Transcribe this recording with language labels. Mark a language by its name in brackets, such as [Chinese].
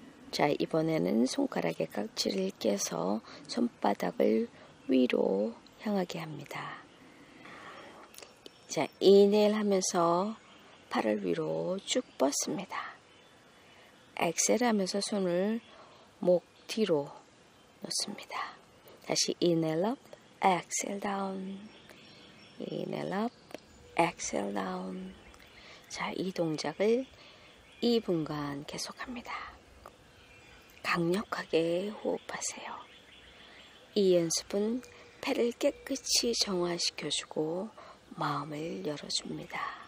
[Korean] 자, 이번에는 손가락에 깍지를 껴서 손바닥을 위로 향하게 합니다. 자, 인헬 하면서 팔을 위로 쭉 뻗습니다. 엑셀 하면서 손을 목 뒤로 놓습니다. 다시 [English] inhale up, exhale down, inhale up, exhale down. [Korean] 자, 이 동작을 2분간 계속합니다. 강력하게 호흡하세요. 이 연습은 폐를 깨끗이 정화시켜주고 마음을 열어줍니다.